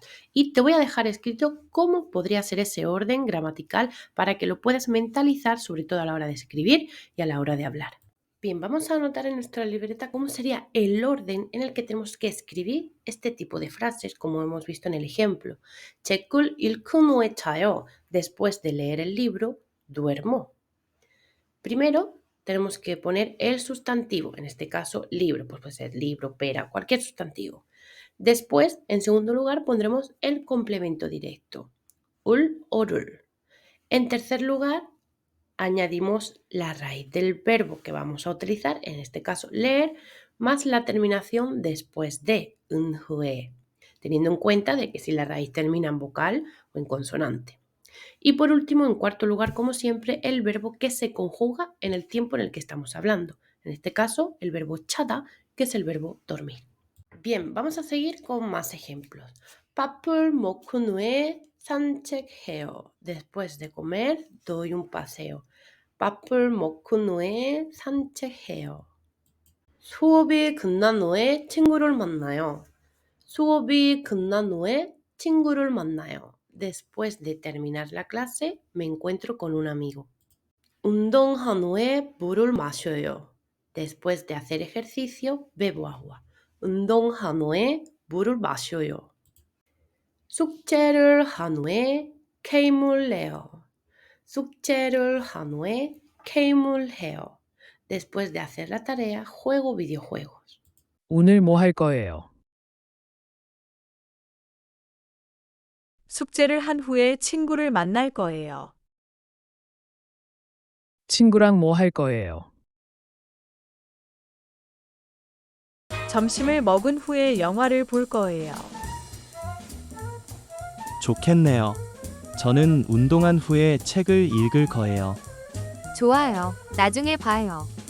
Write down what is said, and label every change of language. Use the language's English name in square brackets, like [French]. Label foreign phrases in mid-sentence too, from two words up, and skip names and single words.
[Spanish] Y te voy a dejar escrito cómo podría ser ese orden gramatical para que lo puedas mentalizar, sobre todo a la hora de escribir y a la hora de hablar. Bien, vamos a anotar en nuestra libreta cómo sería el orden en el que tenemos que escribir este tipo de frases, como hemos visto en el ejemplo. [Korean] 책을 읽은 후에 자요. [Spanish] Después de leer el libro, duermo. Primero, tenemos que poner el sustantivo, en este caso libro, pues puede ser libro, pera, cualquier sustantivo. Después, en segundo lugar, pondremos el complemento directo, ul o 를. En tercer lugar, añadimos la raíz del verbo que vamos a utilizar, en este caso leer, más la terminación después de, [Korean] 은 후에, [Spanish] teniendo en cuenta de que si la raíz termina en vocal o en consonante. Y por último, en cuarto lugar, como siempre, el verbo que se conjuga en el tiempo en el que estamos hablando. En este caso, el verbo chada, que es el verbo dormir. Bien, vamos a seguir con más ejemplos. [Korean] 밥을 먹은 후에 산책해요. [Spanish] Después de comer, doy un paseo. [Korean] 밥을 먹은 후에 산책해요. 수업이 끝난 후에 친구를 만나요. 수업이 끝난 후에 친구를 만나요. [Spanish] Después de terminar la clase, me encuentro con un amigo. [Korean] 운동한 후에 물을 마셔요. [Spanish] Después de hacer ejercicio, bebo agua. [Korean] 운동한 후에 물을 마셔요. 숙제를 한 후에 게임을 해요. 숙제를 한 후에 게임을 해요. [Spanish] Después de hacer la tarea, juego videojuegos. [Korean] 오늘 뭐 할 거예요? 숙제를 한 후에 친구를 만날 거예요. 친구랑 뭐 할 거예요? 점심을 먹은 후에 영화를 볼 거예요. 좋겠네요. 저는 운동한 후에 책을 읽을 거예요. 좋아요. 나중에 봐요.